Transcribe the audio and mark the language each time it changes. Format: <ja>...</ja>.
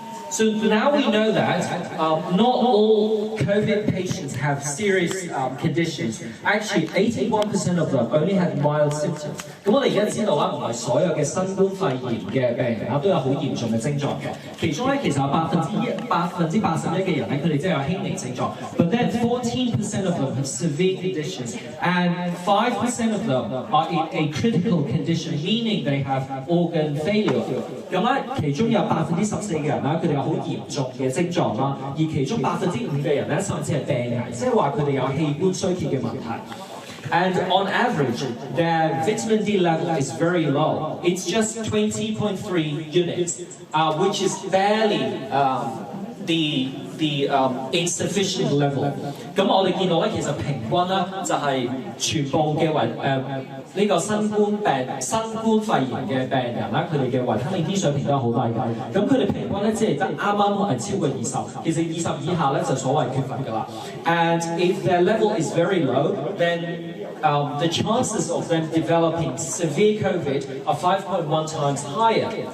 <en>So now we know that not all COVID patients have serious conditions. Actually, 81% of them only had mild symptoms.</en> <yue>咁我哋而家知道啦，唔係所有嘅新冠肺炎嘅病人都有好嚴重嘅症狀嘅。其中咧，其實有81%嘅人咧，佢哋真係有輕微症狀。</yue> <en>But then 14% of them have severe conditions, and 5% of them are in a critical condition, meaning they have organ failure.</en> <yue>咁咧，其中有14%嘅人啦，佢哋有好嚴重嘅症狀啦，而其中5%嘅人咧，甚至係病危，即係話佢哋有器官衰竭嘅問題。</yue> <en>And on average, their vitamin D level is very low. It's just 20.3 units, which is barely the insufficient level。</en> <yue>咁我哋見到咧，其實平均咧就係全部嘅呢個新冠肺炎嘅病人啦，佢哋嘅維他命 D 水平都係好低㗎。咁佢哋平均咧只係得啱啱超過20，其實20以下咧就所謂缺乏㗎啦。</yue> <en>And if their level is very low, then the chances of them developing severe COVID are 5.1 times higher。</en>